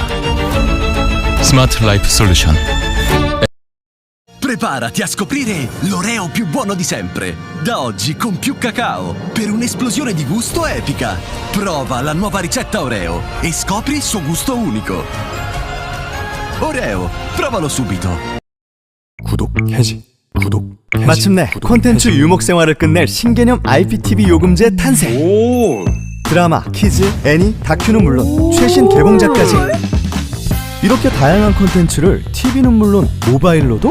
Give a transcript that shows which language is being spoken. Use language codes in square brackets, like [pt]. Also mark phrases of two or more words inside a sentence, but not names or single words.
[ko] 스마트 라이프 솔루션. [it] Preparati a scoprire l'Oreo più buono di sempre. Da oggi con più cacao, per un'esplosione di gusto epica. Prova la nuova ricetta Oreo e scopri il suo gusto unico. Oreo, provalo subito. [ko] 구독 해지. 구독 해지. 마침내 콘텐츠 유목 생활을 끝낼 신개념 IPTV 요금제 탄생. 드라마, 키즈, 애니, 다큐는 물론 최신 개봉작까지 이렇게 다양한 콘텐츠를 TV는 물론 모바일로도.